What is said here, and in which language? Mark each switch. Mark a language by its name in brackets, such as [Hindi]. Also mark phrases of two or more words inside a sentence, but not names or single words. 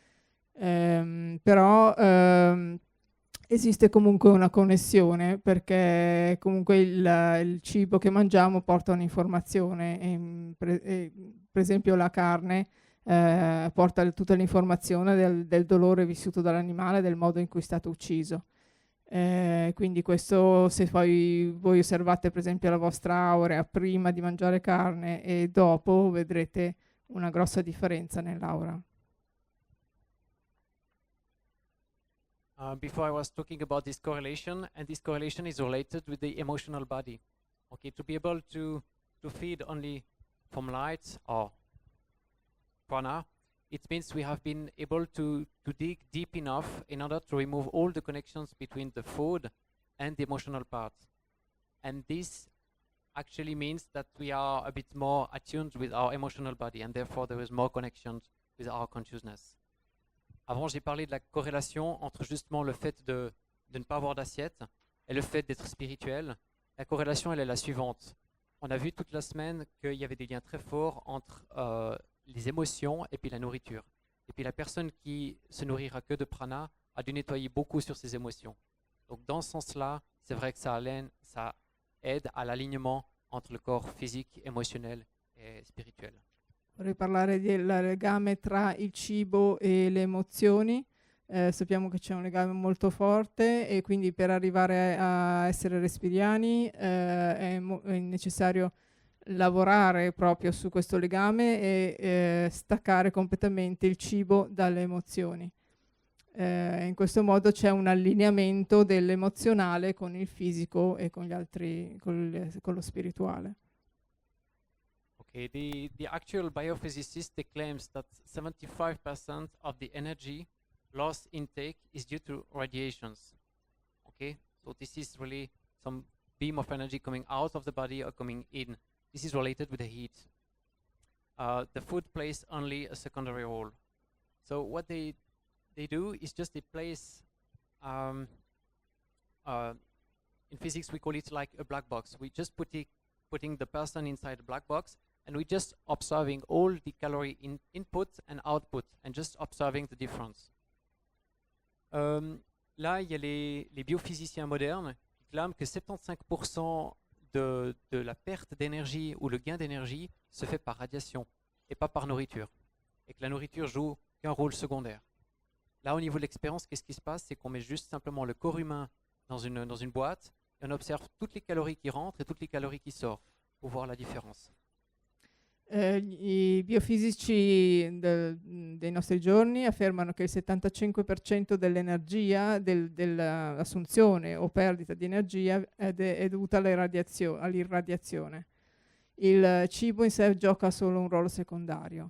[Italian] Però esiste comunque una connessione, perché comunque il cibo che mangiamo porta un'informazione, per esempio la carne porta tutta l'informazione del dolore vissuto dall'animale, del modo in cui è stato ucciso. Quindi questo, se poi voi osservate per esempio la vostra aurea prima di mangiare carne e dopo, vedrete una grossa differenza nell'aura. [English] Before I was talking about this correlation, and this correlation is related with the emotional body. Okay, to be able to feed only from light or prana, it means we have been able to dig deep enough in order to remove all the connections between the food and the emotional part. And this actually means that we are a bit more attuned with our emotional body, and therefore there is more connection with our consciousness. [French] Avant, j'ai parlé de la corrélation entre justement le fait de ne pas avoir d'assiette et le fait d'être spirituel. La corrélation, elle est la suivante. On a vu toute la semaine qu'il y avait des liens très forts entre les émotions et puis la nourriture. Et puis la personne qui se nourrira que de prana a dû nettoyer beaucoup sur ses émotions. Donc dans ce sens-là, c'est vrai que ça aide à l'alignement entre le corps physique, émotionnel et spirituel. [Italian] Vorrei parlare del legame tra il cibo e le emozioni. Sappiamo che c'è un legame molto forte e quindi per arrivare a essere respiriani è necessario lavorare proprio su questo legame e staccare completamente il cibo dalle emozioni. In questo modo c'è un allineamento dell'emozionale con il fisico e con gli altri, con lo spirituale. [English] Okay, the actual biophysicist claims that 75% of the energy loss intake is due to radiations. Okay, so this is really some beam of energy coming out of the body or coming in. This is related with the heat. The food plays only a secondary role. So what they do is just they place, in physics we call it like a black box. We just putting the person inside a black box, and we just observing all the calorie input and output, and just observing the difference. [French] Là, il y a les biophysiciens modernes qui clament que 75% de la perte d'énergie ou le gain d'énergie se fait par radiation et pas par nourriture, et que la nourriture joue qu'un rôle secondaire. Là, au niveau de l'expérience, qu'est-ce qui se passe? C'est qu'on met juste simplement le corps humain dans une boîte et on observe toutes les calories qui rentrent et toutes les calories qui sortent pour voir la différence. [Italian] I biofisici dei nostri giorni affermano che il 75% dell'energia, dell'assunzione o perdita di energia è dovuta all'irradiazione. Il cibo in sé gioca solo un ruolo secondario.